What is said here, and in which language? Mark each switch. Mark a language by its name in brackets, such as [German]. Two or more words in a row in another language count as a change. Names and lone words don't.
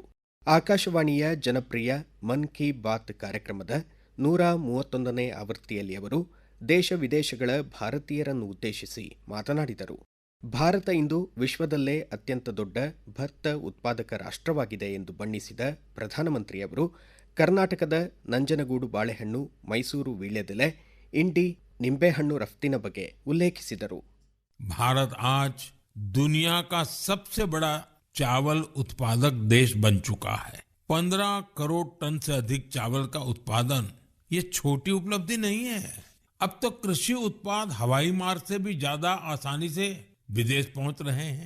[Kannada] ಆಕಾಶವಾಣಿಯ ಜನಪ್ರಿಯ ಮನ್ ಕಿ ಬಾತ್ ಕಾರ್ಯಕ್ರಮದ 131ನೇ ಆವೃತ್ತಿಯಲ್ಲಿ ಅವರು ದೇಶ ವಿದೇಶಗಳ ಭಾರತೀಯರನ್ನು ಉದ್ದೇಶಿಸಿ ಮಾತನಾಡಿದರು. ಭಾರತ ಇಂದು ವಿಶ್ವದಲ್ಲೇ ಅತ್ಯಂತ ದೊಡ್ಡ ಭತ್ತ ಉತ್ಪಾದಕ ರಾಷ್ಟ್ರವಾಗಿದೆ ಎಂದು ಬಣ್ಣಿಸಿದ ಪ್ರಧಾನಮಂತ್ರಿಯವರು ಕರ್ನಾಟಕದ ನಂಜನಗೂಡು ಬಾಳೆಹಣ್ಣು, ಮೈಸೂರು ವೀಳ್ಯದೆಲೆ, ಇಂಡಿ ನಿಂಬೆಹಣ್ಣು ರಫ್ತಿನ ಬಗ್ಗೆ ಉಲ್ಲೇಖಿಸಿದರು. [Hindi] भारत आज दुनिया का सबसे बड़ा चावल उत्पादक देश बन चुका है. 15 करोड़ टन से अधिक चावल का उत्पादन ये छोटी उपलब्धि नहीं है. अब तो कृषि उत्पाद हवाई मार्ग से भी ज्यादा आसानी से विदेश पहुंच रहे हैं.